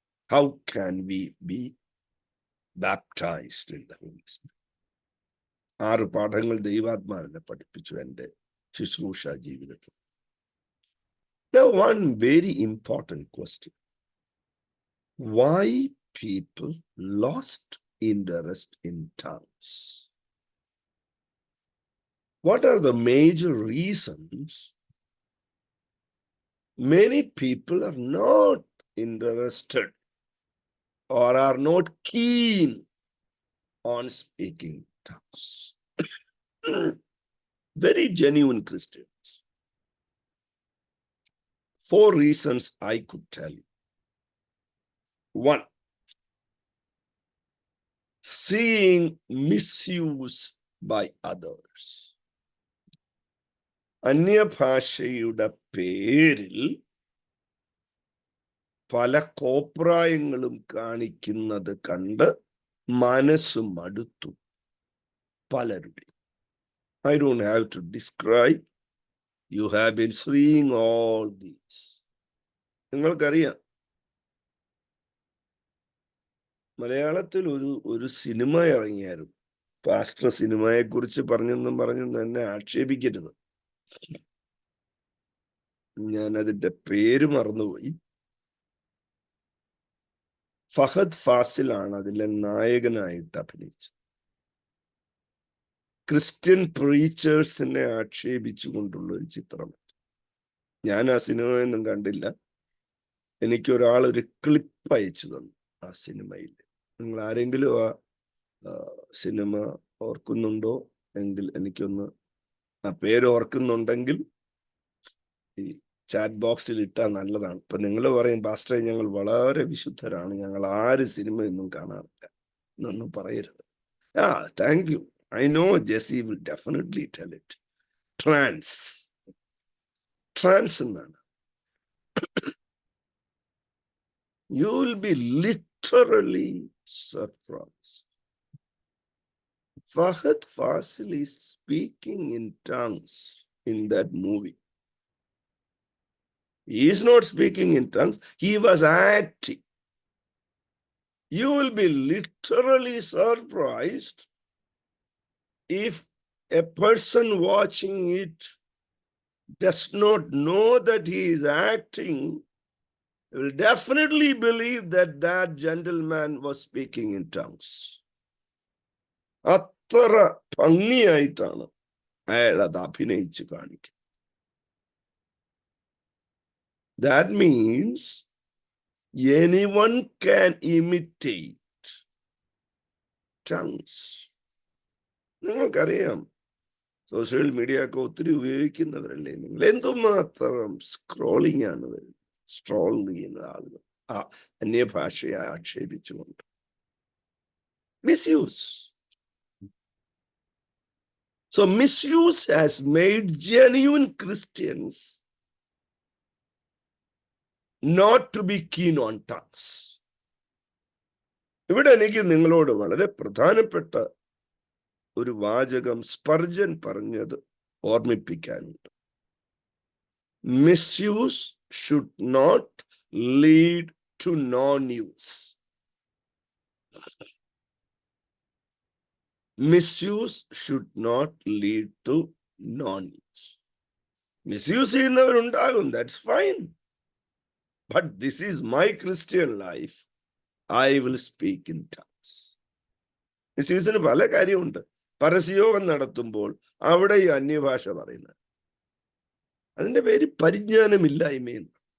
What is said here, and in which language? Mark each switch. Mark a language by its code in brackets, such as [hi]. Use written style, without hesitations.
[en] How can we be baptised in the Holy Spirit? [ml] 6 പാഠങ്ങൾ ദൈവാത്മാവിനെ പഠിപ്പിച്ചു എൻ്റെ ശുശ്രൂഷ ജീവിതത്തിൽ. [en] Now, one very important question. Why people lost interest in tongues? What are the major reasons many people are not interested or are not keen on speaking tongues? Very genuine Christians. 4 reasons I could tell you. 1, seeing misuse by others. [ml] അന്യഭാഷയുടെ പേരിൽ പല കോപ്രായങ്ങളും കാണിക്കുന്നത് കണ്ട് മനസ്സ് മടുത്തു പലരുടെ. [en] I don't have to describe. You have been seeing all these. [ml] നിങ്ങൾക്കറിയാം, മലയാളത്തിൽ ഒരു സിനിമ ഇറങ്ങിയായിരുന്നു. പാസ്റ്റർ സിനിമയെ കുറിച്ച് പറഞ്ഞെന്നും എന്നെ ആക്ഷേപിക്കരുത്, ഞാൻ അതിന്റെ പേര് മറന്നുപോയി. ഫഹദ് ഫാസിലാണ് അതിലെ നായകനായിട്ട് അഭിനയിച്ചത്. ക്രിസ്ത്യൻ പ്രീച്ചേഴ്സിനെ ആക്ഷേപിച്ചുകൊണ്ടുള്ള ഒരു ചിത്രം. ഞാൻ ആ സിനിമയൊന്നും കണ്ടില്ല. എനിക്കൊരാൾ ഒരു ക്ലിപ്പ് അയച്ചു തന്നു ആ സിനിമയിൽ. നിങ്ങൾ ആരെങ്കിലും ആ സിനിമ ഓർക്കുന്നുണ്ടോ എങ്കിൽ എനിക്കൊന്ന്, ആ പേര് ഓർക്കുന്നുണ്ടെങ്കിൽ ഈ ചാറ്റ് ബോക്സിൽ ഇട്ടാൽ നല്ലതാണ്. ഇപ്പൊ നിങ്ങൾ പറയും, പാസ്റ്ററെ ഞങ്ങൾ വളരെ വിശുദ്ധരാണ്, ഞങ്ങൾ ആര് സിനിമയൊന്നും കാണാറില്ല എന്നൊന്നും പറയരുത്. [en] Thank you. I know Jesse will definitely tell it. [ml] Trance എന്നാണ്. [en] You will be literally surprised. Fahad Fasil is speaking in tongues in that movie. He is not speaking in tongues. He was acting. You will be literally surprised if a person watching it does not know that he is acting. You will definitely believe that that gentleman was speaking in tongues. [ml] അത്ര ഭംഗിയായിട്ടാണ് അയാൾ അത് അഭിനയിച്ച് കാണിക്കുന്നത്. [en] That means anyone can imitate tongues. [ml] നിങ്ങൾക്കറിയാം, social media ഒക്കെ ഒത്തിരി ഉപയോഗിക്കുന്നവരല്ലേ നിങ്ങൾ. എന്തുമാത്രം സ്ക്രോളിംഗ് ആണ് വരുന്നത്, സ്ട്രോൾ ചെയ്യുന്ന ആളുകൾ ആ അന്യഭാഷയെ ആക്ഷേപിച്ചുകൊണ്ട്. [en] Misuse. So misuse has made genuine Christians not to be keen on tongues. [ml] ഇവിടെ എനിക്ക് നിങ്ങളോട് വളരെ പ്രധാനപ്പെട്ട ഒരു വാചകം സ്പർജൻ പറഞ്ഞത് ഓർമ്മിപ്പിക്കാനുണ്ട്. [en] Misuse should not lead to non-use. Misuse should not lead to non-use. Misuse [ml] ചെയ്യുന്നവരുണ്ടാകും, [en] that's fine. But this is my Christian life. I will speak in tongues. [ml] മിസ്യൂസിന് പല കാര്യമുണ്ട്. പരസ്യയോഗം നടത്തുമ്പോൾ അവിടെ ഈ അന്യഭാഷ പറയുന്നത്, അതിന്റെ പേര് പരിജ്ഞാനമില്ലായ്മയെന്ന്.